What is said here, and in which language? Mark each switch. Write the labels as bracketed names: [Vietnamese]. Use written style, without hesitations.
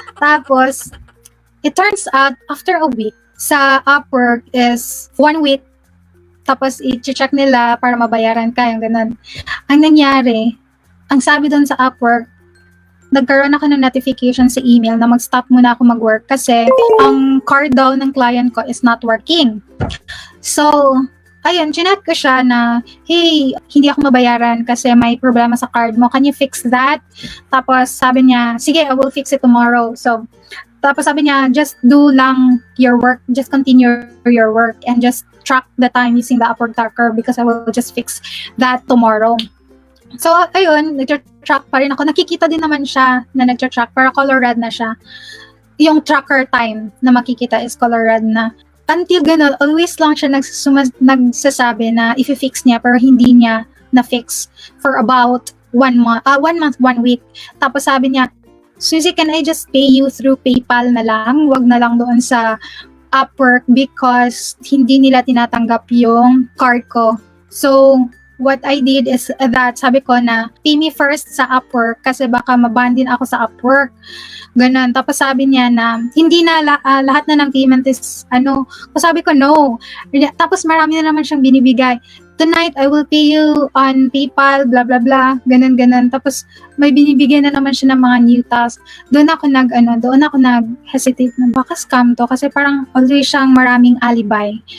[Filipino] Tapos, it turns out, after a week, sa Upwork is 1 week. Tapos, i-check nila para mabayaran ka, yung ganun. Ang nangyari, ang sabi doon sa Upwork, nagkaroon ako ng notification sa email na mag-stop muna ako mag-work kasi ang card daw ng client ko is not working. So, ayun, chinat ko siya na, hey, hindi ako mabayaran kasi may problema sa card mo. [English] Can you fix that? [Filipino] Tapos sabi niya, sige, [English] I will fix it tomorrow. So, tapos sabi niya, just do lang your work, just continue your work and just track the time using the Upwork tracker because I will just fix that tomorrow. [Filipino] So, ayun, nag-track pa rin ako. Nakikita din naman siya na nag-track, pero color red na siya. Yung tracker time na makikita is color red na. Until ganun, always lang siya nagsasabi na i-fix niya, pero hindi niya na-fix for about 1 month, 1 week. Tapos sabi niya, [English] Suzy, can I just pay you through PayPal na lang? [Filipino] Wag na lang doon sa Upwork because hindi nila tinatanggap yung card ko. [English] So, what I did is that [Filipino] sabi ko na pay me first sa Upwork kasi baka maban din ako sa Upwork. Ganun. Tapos sabi niya na hindi na lahat na ng payment is sabi ko no. Tapos marami na naman siyang binibigay. [English] Tonight, I will pay you on PayPal, blah, blah, blah. [Filipino] Ganun. Tapos may binibigay na naman siya ng mga new tasks. Doon ako nag-hesitate na baka scam to kasi parang always siyang maraming alibi.